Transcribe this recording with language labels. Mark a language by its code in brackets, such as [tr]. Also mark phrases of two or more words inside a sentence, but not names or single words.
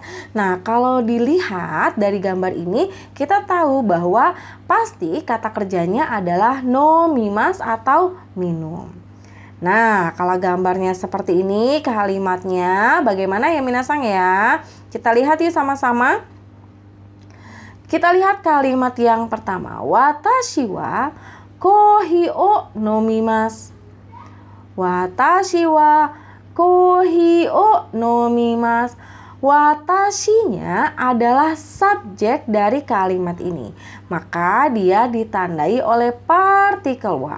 [id] Nah, kalau dilihat dari gambar ini, kita tahu bahwa pasti kata kerjanya adalah nomimas atau minum. Nah, kalau gambarnya seperti ini, kalimatnya bagaimana ya minasang ya? Kita lihat yuk sama-sama. Kita lihat kalimat yang pertama. [ja] 私はコーヒーを飲みます. 私はコーヒーを飲みます. [id] Watashinya adalah subjek dari kalimat ini. Maka dia ditandai oleh partikel wa.